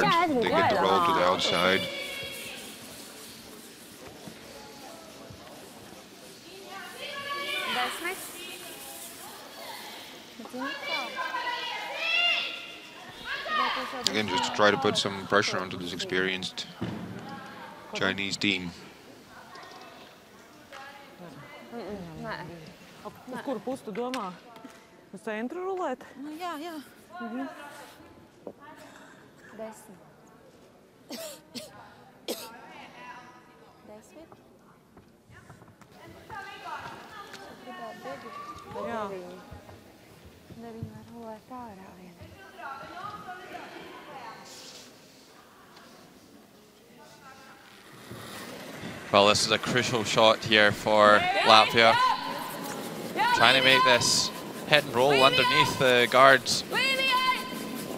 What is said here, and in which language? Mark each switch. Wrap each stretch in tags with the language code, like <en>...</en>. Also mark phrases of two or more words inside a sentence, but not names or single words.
<en>They get the roll to the outside. Again, just to try to put some pressure onto this experienced Chinese team.</en> <lv>Uz kuru pusi tu domā? Uz centru rulēt? Nu, jā, jā. 10. Jā.</lv> <en>Well, this is a crucial shot here for Latvia. Trying to make this hit and roll underneath the guards.</en>